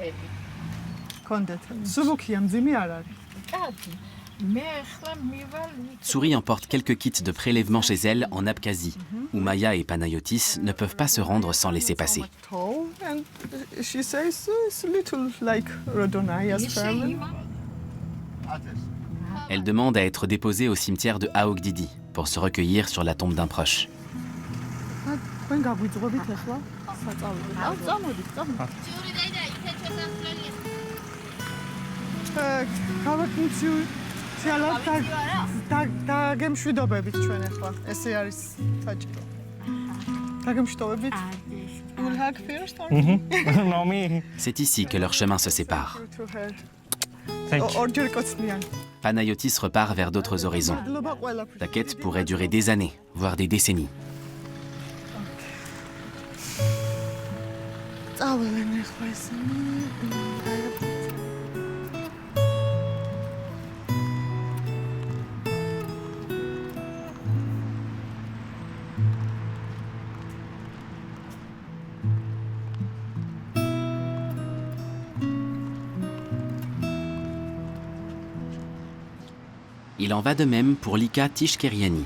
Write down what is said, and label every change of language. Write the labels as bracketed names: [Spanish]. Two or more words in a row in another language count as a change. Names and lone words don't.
[French] Tsouri emporte quelques kits de prélèvement chez elle en Abkhazie, où Maya et Panayotis ne peuvent pas se rendre sans laisser passer. Elle demande à être déposée au cimetière de Aogdidi pour se recueillir sur la tombe d'un proche. [Georgian] დაგემშვიდობებით ჩვენ ახლა. ესე არის საჭირო. დაგემშვიდობებით. [English] We'll hug first or No, me. [French] C'est ici que leurs chemins se séparent. [Georgian] ორჯერ კოცნიან. [French] Panayotis repart vers d'autres horizons. La quête pourrait durer des années, voire des décennies. [Georgian] წავალენ ახლა ესენი. [French] Il en va de même pour Lika Tishkeriani.